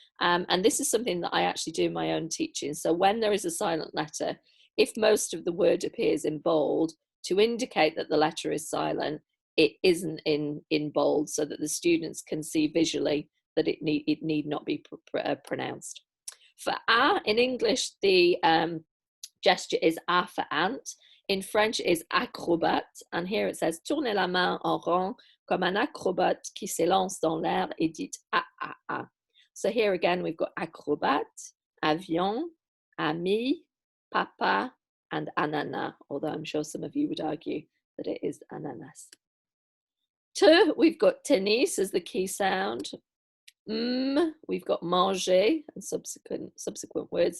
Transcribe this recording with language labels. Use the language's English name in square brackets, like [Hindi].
[English] And this is something that I actually do in my own teaching. So when there is a silent letter, if most of the word appears in bold, to indicate that the letter is silent, it isn't in bold, so that the students can see visually that it need not be pronounced. For A in English, the gesture is A for ant. In French is acrobate, and here it says [French] tournez la main en rond comme un acrobate qui s'élance dans l'air et dit a a a. [English] So here again we've got acrobate, avion, ami, papa, and ananas, although I'm sure some of you would argue that it is ananas. T, we've got tennis as the key sound. We've got manger and subsequent words.